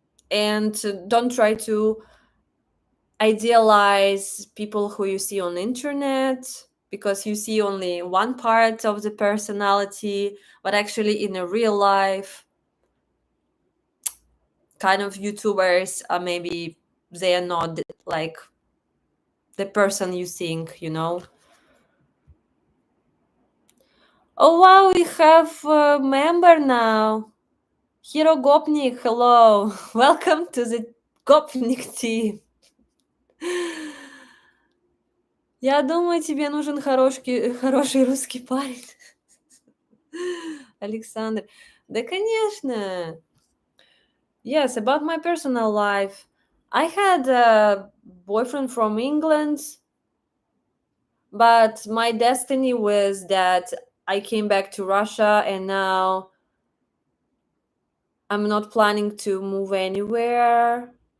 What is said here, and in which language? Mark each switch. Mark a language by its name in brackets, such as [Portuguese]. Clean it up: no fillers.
[English] And don't try to idealize people who you see on the internet, because you see only one part of the personality, but actually in a real life, kind of YouTubers are maybe they are not like the person you think. Oh wow, we have a member now. Hero Gopnik, hello. Welcome to the Gopnik team. [Russian] Я думаю, тебе нужен хороший русский парень. Александр. Да, конечно. [English] Yes, about my personal life. I had a boyfriend from England, but my destiny was that I came back to Russia and now I'm not planning to move anywhere.